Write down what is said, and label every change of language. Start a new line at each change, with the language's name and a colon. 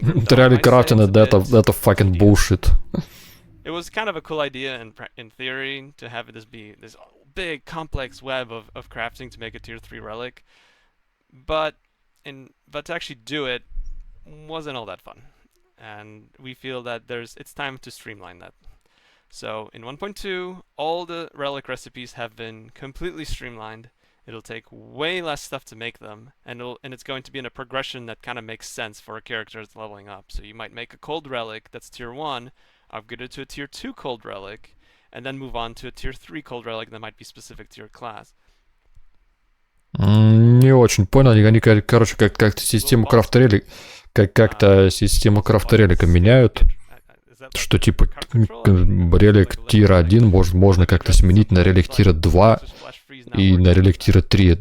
Russian: Реально крафтинг, это
English: fucking bullshit. It was kind of a cool idea in theory to have this be this big complex web of crafting to make a tier 3 relic, but to actually do it wasn't all that fun, and we feel that it's time to streamline that. So in 1.2, all the relic recipes have been completely streamlined. It'll take way less stuff to make them, and it's going to be in a progression that kind of makes sense for a character that's leveling up. So you might make a cold relic that's tier 1, upgrade it to a tier 2 cold relic, and then move on to a tier 3 cold relic that might be specific to your class.
Russian: Не очень понял, они, короче, как-то систему крафта-релика, как-то систему крафта-релика меняют, что типа релик тира 1 можно как-то сменить на релик тира 2 и на релик тира 3.